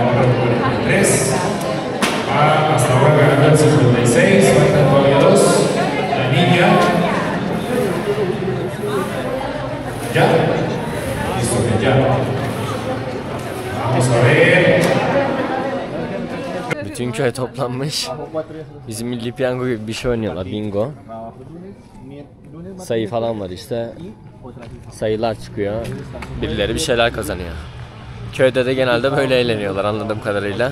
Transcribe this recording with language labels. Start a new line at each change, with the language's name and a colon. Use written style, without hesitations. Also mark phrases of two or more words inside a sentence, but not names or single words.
Spanish: Número 43. Va hasta ahora ganando el 56. Faltan todavía 2. La niña. Ya. Listo, ya. Vamos a ver.
Turkish: Bütün köy toplanmış. Bizim milli piyango gibi bir şey oynuyorlar, bingo. Sayı falan var işte. Sayılar çıkıyor. Birileri bir şeyler kazanıyor. Köyde de genelde böyle eğleniyorlar anladığım kadarıyla.